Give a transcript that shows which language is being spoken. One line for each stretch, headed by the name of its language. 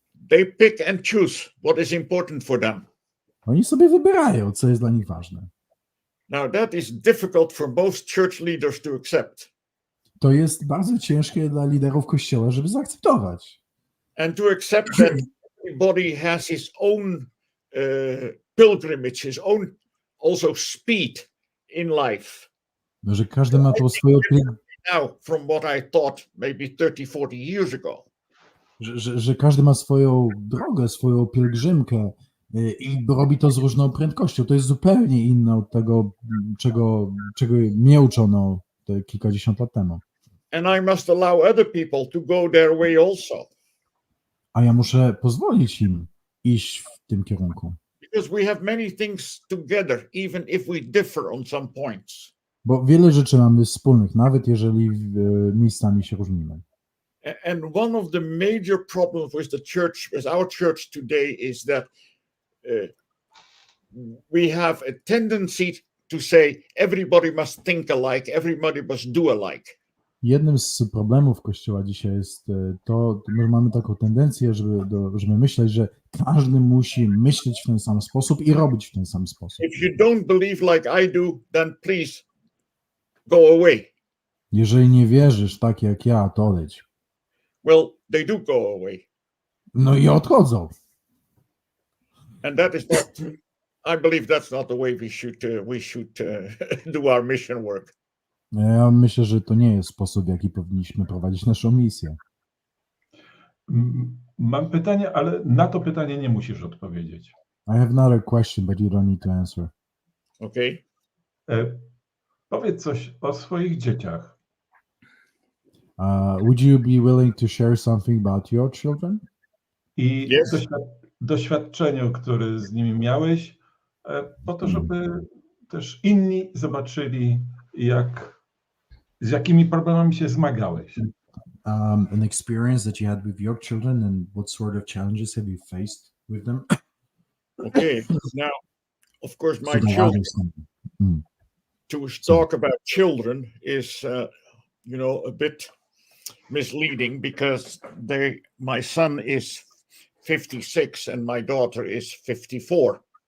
English: They pick and choose what is important for them.
Polish: Oni sobie wybierają, co jest dla nich ważne.
English: Now that is difficult for most church leaders to accept.
Polish: To jest bardzo ciężkie dla liderów Kościoła, żeby zaakceptować.
English: And to accept that everybody has his own pilgrimage, his own also speed in life.
Polish: Że każdy ma to swoją
English: now from what I thought maybe 30-40 years ago.
Polish: Że każdy ma swoją drogę, swoją pielgrzymkę i robi to z różną prędkością. To jest zupełnie inne od tego, czego mnie uczono te kilkadziesiąt lat temu.
English: And I must allow other people to go their way also.
Polish: A ja muszę pozwolić im iść w tym kierunku.
English: Because we have many things together, even if we differ on some points.
Polish: Bo wiele rzeczy mamy wspólnych, nawet jeżeli miejscami się różnimy.
English: And one of the major problems with our church today is that we have a tendency to say everybody must think alike, everybody must do alike.
Polish: Jednym z problemów Kościoła dzisiaj jest to, że mamy taką tendencję, żeby myśleć, że każdy musi myśleć w ten sam sposób i robić w ten sam sposób.
English: If you don't believe like I do, then please go away.
Polish: Jeżeli nie wierzysz tak jak ja, to odejdź.
English: Well, they do go away.
Polish: No i odchodzą.
English: And that is not, I believe that's not the way we should do our mission work.
Polish: Ja myślę, że to nie jest sposób, w jaki powinniśmy prowadzić naszą misję. Mam pytanie, ale na to pytanie nie musisz odpowiedzieć.
English: I have another question, but you don't need to answer. Okay.
Polish: Powiedz coś o swoich dzieciach.
English: Would you be willing to share something about your children? I Yes.
Polish: doświadczeniu, które z nimi miałeś, po to, żeby też inni zobaczyli, z jakimi problemami się zmagałeś.
English: An experience that you had with your children and what sort of challenges have you faced with them? Okay. Now, of course, my children, to talk about children is, a bit misleading because my son is 56 and my daughter is 54.